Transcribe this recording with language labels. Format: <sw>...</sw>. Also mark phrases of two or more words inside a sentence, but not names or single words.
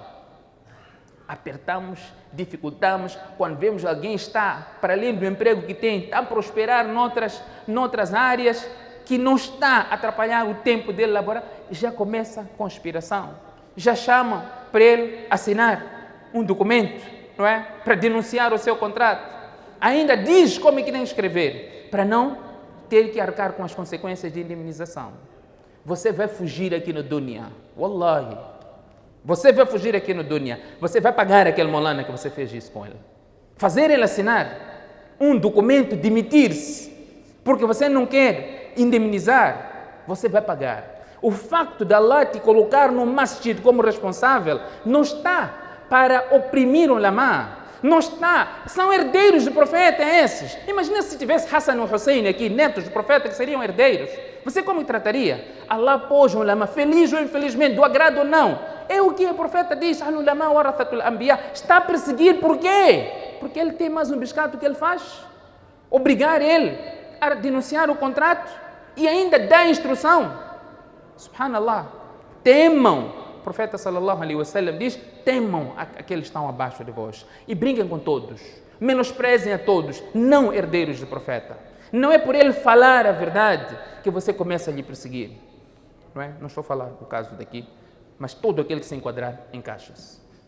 <pt>Apertamos, dificultamos, quando vemos alguém está, para além do emprego que tem, está a prosperar noutras áreas, que não está a atrapalhar o tempo dele laborar, já começa a conspiração. Já chamam para ele assinar um documento, não é? Para denunciar o seu contrato. Ainda diz como é que tem que escrever, para não ter que arcar com as consequências de indemnização. Você vai fugir aqui no dunya, wallahi. Você vai fugir aqui no dunya, você vai pagar aquele molana que você fez isso com ele. Fazer ele assinar um documento, demitir-se, porque você não quer indemnizar, você vai pagar. O facto de Allah te colocar no masjid como responsável não está para oprimir o ulama, não está, são herdeiros do profeta esses. Imagina se tivesse Hassan e Hussein aqui, netos do profeta, que seriam herdeiros. Você como trataria? Allah pôs o ulama, feliz ou infelizmente, do agrado ou não. É o que o profeta diz,</pt> <ar>العلماء ورثة الأنبياء.</ar> <pt>Está a perseguir, por quê? Porque ele tem mais um biscato que ele faz. Obrigar ele a denunciar o contrato e ainda dar instrução. Subhanallah, temam, o profeta</pt> <ar>صلى الله عليه وسلم</ar> <pt>diz, temam aqueles que estão abaixo de vós e brinquem com todos, menosprezem a todos, não herdeiros do profeta. Não é por ele falar a verdade que você começa a lhe perseguir, não é? Não estou a falar do caso daqui, mas todo aquele que se enquadrar encaixa-se.</pt>